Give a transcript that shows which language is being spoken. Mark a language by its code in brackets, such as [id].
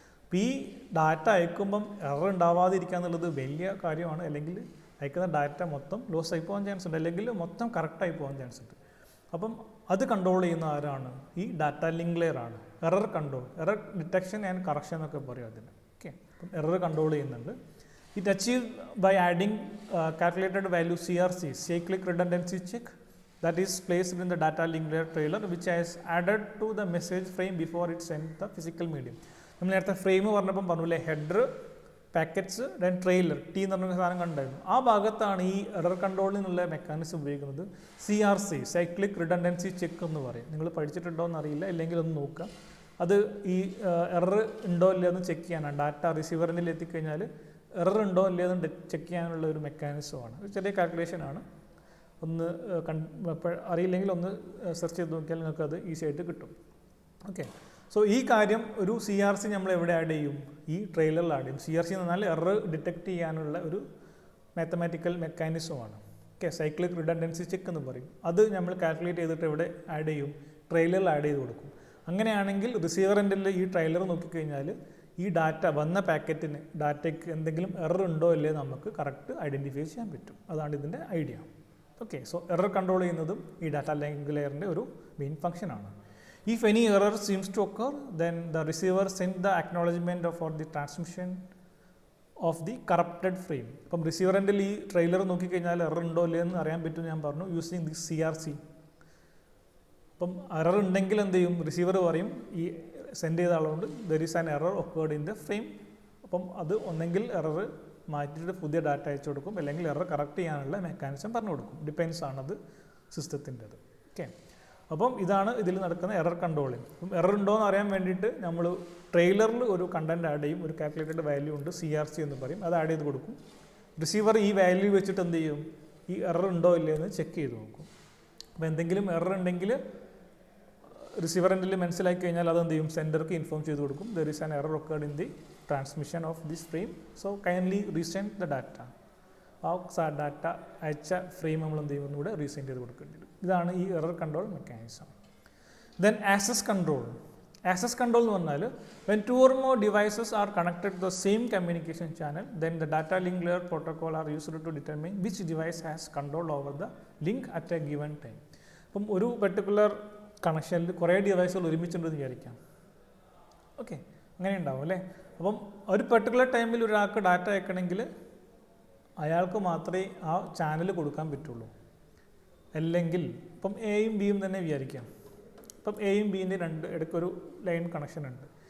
[ml] അപ്പോൾ ഈ data അയക്കുമ്പം error ഉണ്ടാവാതിരിക്കുക എന്നുള്ളത് വലിയ കാര്യമാണ്. അല്ലെങ്കിൽ അയക്കുന്ന ഡാറ്റ മൊത്തം ലോസ് ആയി പോകാൻ ചാൻസ് ഉണ്ട്, അല്ലെങ്കിൽ മൊത്തം കറക്റ്റായി പോകാൻ ചാൻസ് ഉണ്ട്. അപ്പം അത് കൺട്രോൾ ചെയ്യുന്ന ആരാണ്, ഈ ഡാറ്റ ലിങ്ക് ലെയർ ആണ്. Error control, error detection and correction എന്നൊക്കെ പറയും അതിന്. ഓക്കെ, അപ്പം എറർ കൺട്രോൾ ചെയ്യുന്നുണ്ട്. [en] It achieve by adding calculated value CRC, cyclic redundancy check, that is placed in the data link layer trailer, which has added to the message frame before it sent the physical medium. [ml] നമ്മൾ നേരത്തെ frame പറഞ്ഞപ്പം പറഞ്ഞില്ലേ, header, packets, then trailer, T എന്ന് പറഞ്ഞ സാധനം കണ്ടായിരുന്നു. ആ ഭാഗത്താണ് ഈ എറർ കൺട്രോളിനുള്ള മെക്കാനിസം ഉപയോഗിക്കുന്നത്. CRC, സൈക്ലിക് റിഡൻഡൻസി ചെക്ക് എന്ന് പറയും. നിങ്ങൾ പഠിച്ചിട്ടുണ്ടോ എന്നറിയില്ല, അല്ലെങ്കിൽ ഒന്ന് നോക്കുക. അത് ഈ എറർ ഉണ്ടോ ഇല്ലയെന്ന് ചെക്ക് ചെയ്യാനാണ്. ഡാറ്റ റിസീവറിൽ എത്തിക്കഴിഞ്ഞാൽ എറർ ഉണ്ടോ ഇല്ലയെന്ന് ചെക്ക് ചെയ്യാനുള്ള ഒരു മെക്കാനിസമാണ്. ചെറിയ കാൽക്കുലേഷനാണ്. ഒന്ന് അറിയില്ലെങ്കിൽ ഒന്ന് സെർച്ച് ചെയ്ത് നോക്കിയാൽ നിങ്ങൾക്ക് അത് ഈസി ആയിട്ട് കിട്ടും. ഓക്കെ, സോ ഈ കാര്യം ഒരു CRC നമ്മൾ എവിടെ ആഡ് ചെയ്യും, ഈ ട്രെയിലറിൽ ആഡ് ചെയ്യും. CRC എന്ന് പറഞ്ഞാൽ എറർ ഡിറ്റക്ട് ചെയ്യാനുള്ള ഒരു mathematical മെക്കാനിസമാണ്. Okay, cyclic redundancy check എന്ന് പറയും. അത് നമ്മൾ കാൽക്കുലേറ്റ് ചെയ്തിട്ട് എവിടെ ആഡ് ചെയ്യും, ട്രെയിലറിൽ ആഡ് ചെയ്ത് കൊടുക്കും. അങ്ങനെയാണെങ്കിൽ റിസീവർ എൻഡിൽ ഈ ട്രെയിലർ നോക്കിക്കഴിഞ്ഞാൽ ഈ ഡാറ്റ വന്ന പാക്കറ്റിന് ഡാറ്റയ്ക്ക് എന്തെങ്കിലും എറർ ഉണ്ടോ ഇല്ലേ നമുക്ക് കറക്റ്റ് ഐഡൻറ്റിഫൈ ചെയ്യാൻ പറ്റും. അതാണ് ഇതിൻ്റെ idea. Okay, so error control ചെയ്യുന്നതും ഈ ഡാറ്റ ലിങ്ക് ലെയറിൻ്റെ ഒരു മെയിൻ ഫംഗ്ഷനാണ്. [en] If any error seems to occur, then the receiver sends the acknowledgement for the transmission of the corrupted frame. [ml] അപ്പം റിസീവർ എൻഡിൽ ഈ ട്രെയിലർ നോക്കിക്കഴിഞ്ഞാൽ എറർ ഉണ്ടോ ഇല്ലേ എന്ന് അറിയാൻ പറ്റും ഞാൻ പറഞ്ഞു, [en] using the [ml] CRC. അപ്പം എറർ ഉണ്ടെങ്കിൽ എന്ത് ചെയ്യും, റിസീവർ പറയും ഈ സെൻഡ് ചെയ്ത ആളുകൊണ്ട് [en] There is an error occurred in the frame. [ml] അപ്പം അത് ഒന്നെങ്കിൽ എറർ മാറ്റിയിട്ട് പുതിയ ഡാറ്റ അയച്ചു കൊടുക്കും, അല്ലെങ്കിൽ എറർ കറക്റ്റ് ചെയ്യാനുള്ള മെക്കാനിസം പറഞ്ഞു കൊടുക്കും. ഡിപ്പെൻസ് ആണത് സിസ്റ്റത്തിൻ്റെത്. ഓക്കെ, അപ്പം ഇതാണ് ഇതിൽ നടക്കുന്ന എറർ കൺട്രോളിങ്. അപ്പം എറർ ഉണ്ടോ എന്ന് അറിയാൻ വേണ്ടിയിട്ട് നമ്മൾ ട്രെയിലറിൽ ഒരു കണ്ടൻറ് ആഡ് ചെയ്യും, ഒരു കാൽക്കുലേറ്റഡ് വാല്യൂ ഉണ്ട്, CRC എന്ന് പറയും, അത് ആഡ് ചെയ്ത് കൊടുക്കും. റിസീവർ ഈ വാല്യൂ വെച്ചിട്ട് എന്ത് ചെയ്യും, ഈ എറർ ഉണ്ടോ ഇല്ലേ എന്ന് ചെക്ക് ചെയ്ത് നോക്കും. അപ്പോൾ എന്തെങ്കിലും എറർ ഉണ്ടെങ്കിൽ റിസീവർ എൻഡിൽ മനസ്സിലാക്കി കഴിഞ്ഞാൽ അതെന്ത് ചെയ്യും, സെൻഡർക്ക് ഇൻഫോം ചെയ്ത് കൊടുക്കും, [en] There is an error occurred in the transmission of this frame, so kindly resend the data. [ml] ആ ഡാറ്റ അയച്ച ഫ്രെയിം നമ്മൾ എന്ത് ചെയ്യും, ഒന്നുകൂടെ റീസെൻഡ് ചെയ്ത് കൊടുക്കേണ്ടി വരും. ഇതാണ് ഈ error control mechanism. Then access control. Access control എന്ന് പറഞ്ഞാൽ [en] when 2 or more devices are connected to the same communication channel, then the data link layer protocol are used to determine which device has control over the link at a given time. [ml] അപ്പം ഒരു particular കണക്ഷനിൽ കുറേ ഡിവൈസുകൾ ഒരുമിച്ചുണ്ടെന്ന് വിചാരിക്കാം. Okay, അങ്ങനെ ഉണ്ടാവും അല്ലേ. അപ്പം ഒരു പെർട്ടിക്കുലർ ടൈമിൽ ഒരാൾക്ക് ഡാറ്റ അയക്കണമെങ്കിൽ അയാൾക്ക് മാത്രമേ ആ ചാനൽ കൊടുക്കാൻ പറ്റുള്ളൂ. അല്ലെങ്കിൽ ഇപ്പം എയും ബിയും തന്നെ വിചാരിക്കാം. ഇപ്പം എയും ബിൻ്റെ ഇടയ്ക്കൊരു ലൈൻ കണക്ഷൻ ഉണ്ട്.